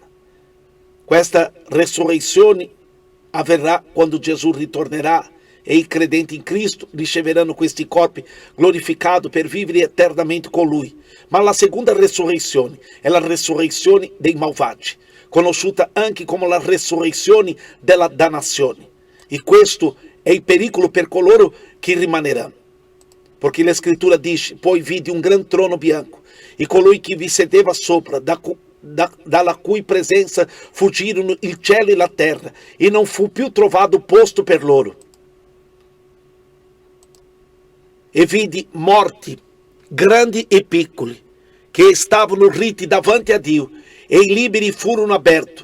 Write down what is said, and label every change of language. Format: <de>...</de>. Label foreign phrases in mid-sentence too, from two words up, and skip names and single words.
<it>Questa resurrezione avverrà quando Gesù ritornerà e i credenti in Cristo riceveranno questi corpi glorificati per vivere eternamente con Lui. Ma la seconda resurrezione è la resurrezione dei malvagi, conosciuta anche come la resurrezione della dannazione. E questo è il pericolo per coloro che rimaneranno.</it> <pt>Porque a Escritura diz:</pt> <it>poi vidi un gran trono bianco, e colui che vi sedeva sopra, dalla cui presenza fuggirono il cielo e la terra, e non fu più trovato posto per loro. E vidi morti, grandi e piccoli, che stavano ritti davanti a Dio, e i libri furono aperti.</it>